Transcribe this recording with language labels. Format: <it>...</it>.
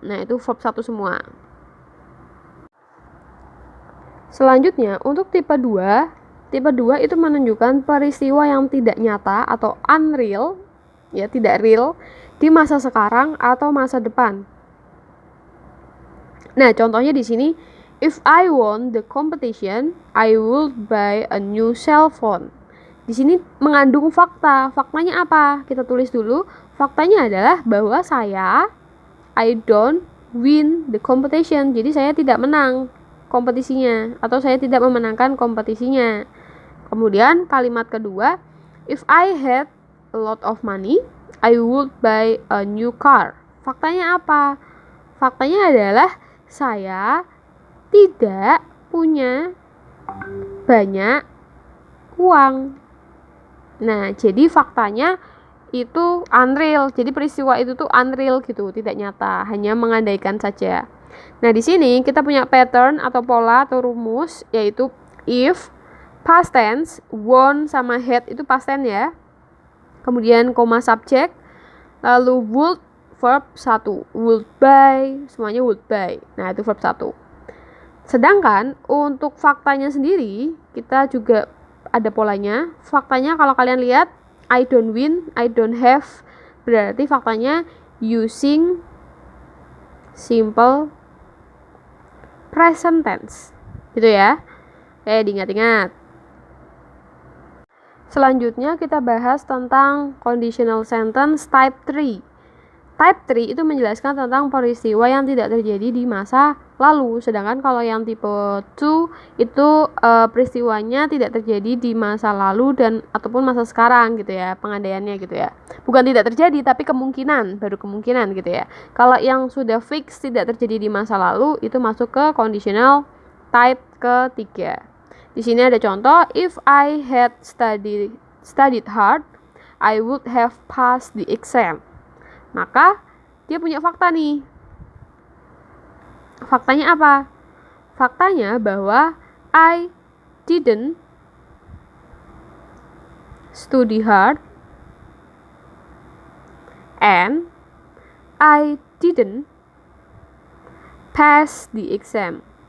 <id>Nah, itu verb 1 semua. Selanjutnya, untuk tipe 2, tipe 2 itu menunjukkan peristiwa yang tidak nyata atau unreal, ya, tidak real di masa sekarang atau masa depan. Nah, contohnya di sini,</id> <en>if I won the competition, I would buy a new cell phone.</en> <id>Di sini mengandung fakta. Faktanya apa? Kita tulis dulu. Faktanya adalah bahwa</id> <en>I don't win the competition.</en> <id>Jadi saya tidak menang kompetisinya atau saya tidak memenangkan kompetisinya. Kemudian kalimat kedua,</id> <en>if I had a lot of money, I would buy a new car.</en> <id>Faktanya apa? Faktanya adalah saya tidak punya banyak uang. Nah, jadi faktanya itu unreal. Jadi peristiwa itu tuh unreal gitu, tidak nyata, hanya mengandaikan saja. Nah, di sini kita punya pattern atau pola atau rumus, yaitu if past tense, won sama had itu past tense ya. Kemudian subject, lalu would verb 1, would buy, semuanya would buy. Nah, itu verb 1. Sedangkan untuk faktanya sendiri, kita juga ada polanya. Faktanya kalau kalian lihat,</id> <en>I don't win, I don't have,</en> <id>berarti faktanya</id> <en>using simple present tense.</en> <id>Gitu ya. Diingat-ingat. Selanjutnya kita bahas tentang conditional sentence type 3. Type 3 itu menjelaskan tentang peristiwa yang tidak terjadi di masa lalu. Sedangkan kalau yang tipe 2 itu peristiwanya tidak terjadi di masa lalu dan ataupun masa sekarang gitu ya, pengandaiannya gitu ya. Bukan tidak terjadi, tapi kemungkinan, baru kemungkinan gitu ya. Kalau yang sudah fix tidak terjadi di masa lalu, itu masuk ke conditional type ketiga. Di sini ada contoh,</id> <en>if I had studied hard, I would have passed the exam.</en> <id>Maka dia punya fakta nih. Faktanya apa? Faktanya bahwa</id> <en>I didn't study hard and I didn't pass the exam.</en>